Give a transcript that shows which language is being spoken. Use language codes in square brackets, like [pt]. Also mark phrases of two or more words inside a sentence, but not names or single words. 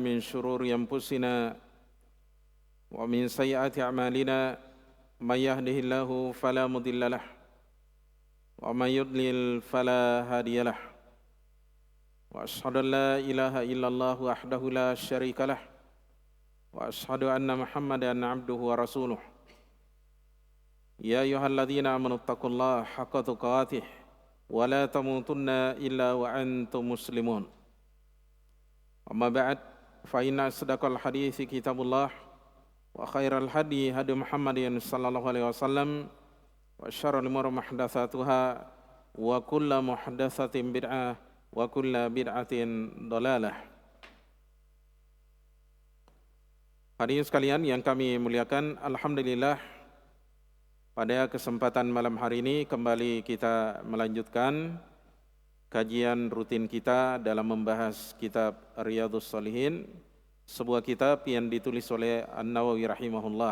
[ar] من شرور أنفسنا ومن سيئات أعمالنا من يهده الله فلا مضل له ومن يضلل فلا هادي له وأشهد أن لا إله إلا الله وحده لا شريك له وأشهد أن محمدا عبده ورسوله. يا أيها الذين آمنوا اتقوا الله حق تقاته ولا تموتن إلا وأنتم مسلمون. أما بعد فإن أصدق الحديث كتاب الله وخير الهدي هدي هدي محمد صلى الله عليه وسلم وشر الأمور محدثاتها وكل محدثة بدعة وكل بدعة ضلالة. [id] Hadirin sekalian yang kami muliakan, alhamdulillah pada kesempatan malam hari ini kembali kita melanjutkan kajian rutin kita dalam membahas kitab Riyadhus Shalihin, sebuah kitab yang ditulis oleh An-Nawawi rahimahullah.